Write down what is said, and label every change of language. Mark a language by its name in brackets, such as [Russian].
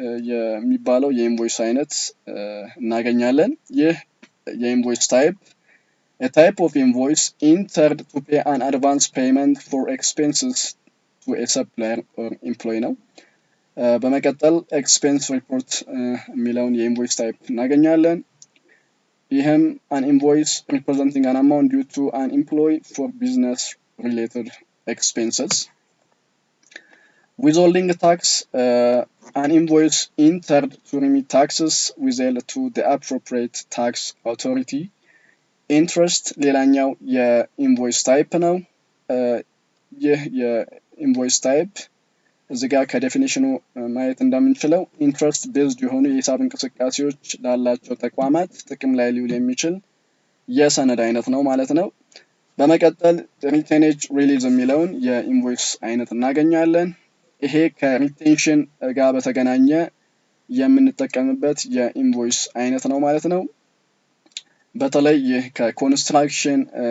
[Amharic] የሚባለው የኢንቮይስ አይነት እናገኛለን። ይህ የኢንቮይስ ታይፕ [English] a type of invoice entered to pay an advance payment for expenses to a supplier or employee [Amharic] ነው። በመቀጠል ኤክስፔንስ ሪፖርት የሚለውን የኢንቮይስ ታይፕ እናገኛለን። ይህም [English] an invoice representing an amount due to an employee for business related expenses. Withholding tax, an invoice entered to remit taxes withheld to the appropriate tax authority. [Amharic] Interest ሌላኛው የኢንቮይስ ታይፕ ነው። ይህ የኢንቮይስ ታይፕ እዚህ ጋር ከዴፊኒሽኑ ማየት እንደምንችለው ኢንትረስት ቤዝድ የሆኑ የሂሳብ እንቅስቃሴዎች ላላቸው ተቋማት ጥቅም ላይ ሊውል የሚችል የሰነድ አይነት ነው ማለት ነው። በመቀጠል ሪቴኔጅ ሪሊዝ የሚለውን የኢንቮይስ አይነት እናገኛለን። ይሄ ከሪቴንሽን ጋር በተገናኘ የምንጠቀምበት የኢንቮይስ አይነት ነው ማለት ነው። በተለይ ይህ ከኮንስትራክሽን